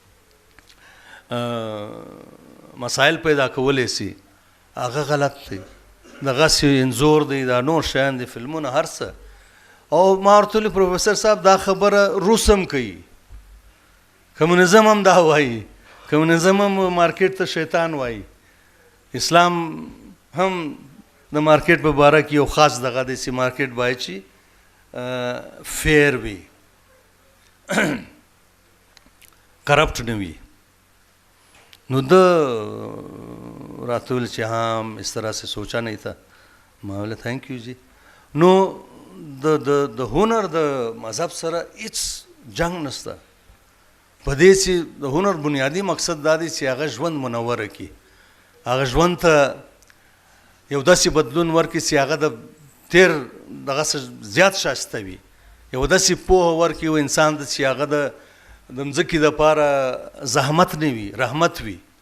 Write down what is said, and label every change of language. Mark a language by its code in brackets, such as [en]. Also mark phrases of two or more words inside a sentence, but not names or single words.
[ps] مسایل پیدا کولی شي هغه غلط دی دغسې انځور دی دا نور شیان دي فلمونه هر څه او ما ورته ویلي پروفیسر صاحب دا خبره روس هم کوي کمونیزم هم دا وایي کمونیزم هم مارکیټ ته شیطان وایي اسلام هم د مارکیټ په باره کې یو خاص دغه دی چې مارکیټ باید چې فیر وي کرپټ نه وي نو د راته ویل چې [ur] ہاں اس طرح سے سوچا نہیں تھا [ps] ما ویل थैंक यू जी نو د هنر د مذهب سره هیڅ جنگ نشته په دې چې د هنر بنیادی مقصد دا دی چې هغه ژوند منوره کړي هغه ژوند ته یو داسې بدلون ورکړي چې هغه د تیر دغه زیات ښایسته وي یو داسې پوهه ورکړي یو انسان ته چې هغه د مځکې دپاره زحمت نه وي رحمت وي